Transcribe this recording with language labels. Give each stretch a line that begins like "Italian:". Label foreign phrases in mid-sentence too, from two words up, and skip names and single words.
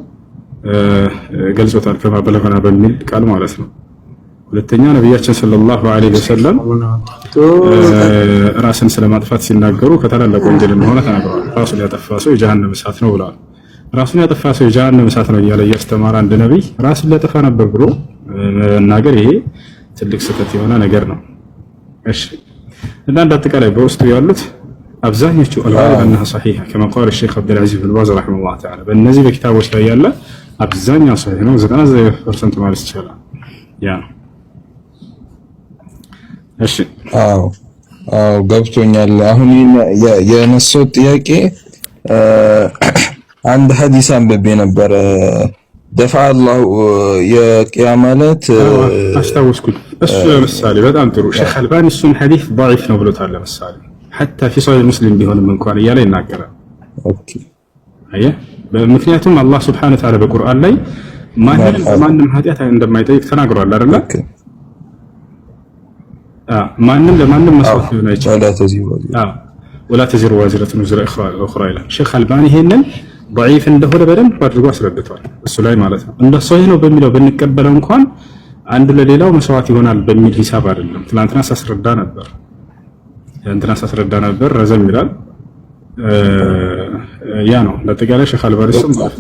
Amharic: ገልጾታል ከማ በለገና በሚል ቃል ማለት ነው። ሁለተኛ ነብያችን
Arabic: صلى الله عليه وسلم
Amharic: ራስን ስለማጥፋት ሲናገሩ ከታላላቅ ወንጀል እንደሆነ ተናግረዋል። ራሱን ያጠፋ ሰው የጀሃነም እሳት ነው ብለዋል። ራሱን ያጠፋ ሰው የጀሃነም እሳት ነው እያለ እያስተማረ አንድ ነብይ ራሱን ሊያጠፋ ነበር ብሎ መናገር ይሄ ትልቅ ስህተት የሆነ ነገር ነው። እሺ እና አጠቃላይ በውስጡ ያሉት አብዛኞቹ አልጋሊብ
Arabic: انها صحيحه كما قال الشيخ عبد العزيز بن باز رحمه الله تعالى
Amharic: በእነዚህ በኪታቦች ላይ ያለ አብዛኛው ሰሂህ ነው 99% ማለት ይቻላል። ያ እሺ ገብቶኛል። አሁን የነሳው ጥያቄ አንድ ሐዲስ አንብቤ ነበር ደፋ አላህ የቂያማ ዕለት አስታወስኩኝ። እሱ ለምሳሌ በጣም ጥሩ ሼክ አልባኒ እሱን ሐዲስ ضعيف ነው ብሎታል። ለምሳሌ
Arabic: حتى في صحيح مسلم
Amharic: ቢሆንም እንኳን እያለ ይናገራል። ኦኬ አየህ፣ ምክንያቱም አላህ
Arabic: سبحانه وتعالى
Amharic: በቁርአን ላይ ማንም ኃጢአት እንደማይጠይቅ ተናግሯል አይደል? ማንም ለማንም መስዋዕት ሊሆን አይችልም።
Arabic: ولا تزر وازرة وزر أخرى
Amharic: ይላል። ሼክ አልባኒ ይሄንን ضعيف እንደሆነ በደንብ አድርጎ አስረድቷል። እሱ ላይ ማለት ነው። እንደ ሶሂህ ነው በሚለው ብንቀበለው እንኳን አንዱ ለሌላው መስዋዕት ይሆናል በሚል ሂሳብ አይደለም። ትናንትና ሳስረዳ ነበር ረዘም ይላል። ያ ነው ለጠቃላይ ሼክ አልባኒ ስም